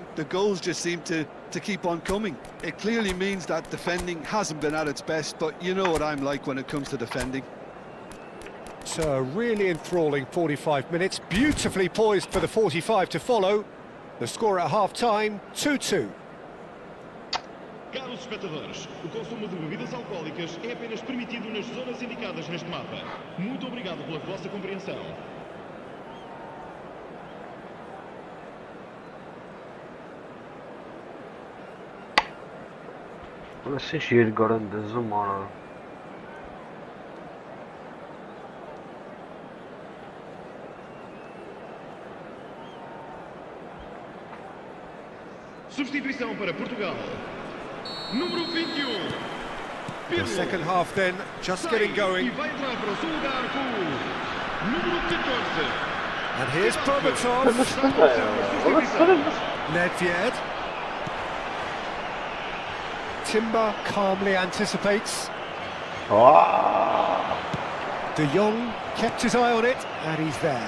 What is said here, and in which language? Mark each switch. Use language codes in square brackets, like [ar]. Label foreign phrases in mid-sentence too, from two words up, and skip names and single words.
[en] The goals just seem to keep on coming. It clearly means that defending hasn't been at its best, but you know what I'm like when it comes to defending. So a really enthralling 45 minutes, beautifully poised for the 45 to follow. The score at half-time, 2-2. [pt] Caros espectadores, o consumo de bebidas alcoólicas é apenas permitido nas zonas indicadas neste mapa. Muito obrigado pela vossa compreensão. Nasıl şehir garantisi zamanı. Substituição para Portugal. Número 21. [en] The second half then, just getting going. [pt] E vai entrar para o seu lugar com o número 14. [en] And here's Berbatov. Nedved. Timber calmly anticipates. De Jong kept his eye on it, and he's there.